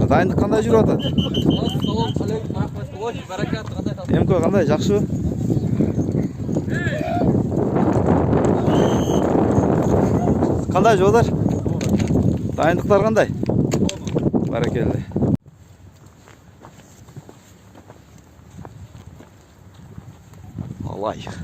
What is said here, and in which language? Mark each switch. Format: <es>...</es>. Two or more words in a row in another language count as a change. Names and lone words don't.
<kk>Дайындық қандай жүріп жатыр?</kk> <uz>Assalomu alaykum, rahmat. Voy, barakat, qanday qilasiz?</uz> <kk>Emko қандай? Жақсы? Қандай жолдар? Дайындықтар қандай? Бәрекелді. Алай.</kk>